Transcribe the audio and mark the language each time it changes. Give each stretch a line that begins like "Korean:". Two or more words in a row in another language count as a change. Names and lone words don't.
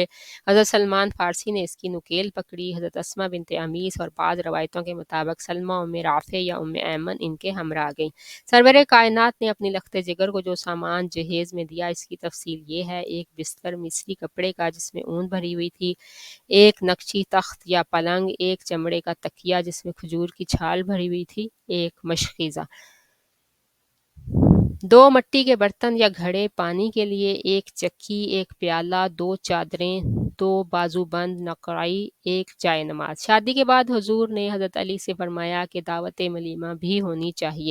Urdu: حضرت سلمان فارسی نے اس کی نکیل پکڑی۔ حضرت اسماء بنت امیس اور بعض روایتوں کے مطابق سلمہ ام رافع یا ام ایمن ان کے ہمراہ گئیں۔ سرور کائنات نے اپنی لخت جگر کو جو سامان جہیز میں دیا، اس کی تفصیل یہ ہے: ایک بستر مصری کپڑے کا جس میں اون بھری ہوئی تھی، ایک نقشی تخت یا پلنگ، ایک چمڑے کا تکیہ جس میں کھجور کی چھال بھری ہوئی تھی، ایک مشکیزہ، 2 مٹی کے برتن یا گھڑے پانی کے لیے، ایک چکی، ایک پیالہ، 2 چادریں، 2 بازو بند نقرائی، ایک جائے نماز۔ شادی کے بعد حضور نے حضرت علی سے فرمایا کہ دعوت ولیمہ بھی ہونی چاہیے۔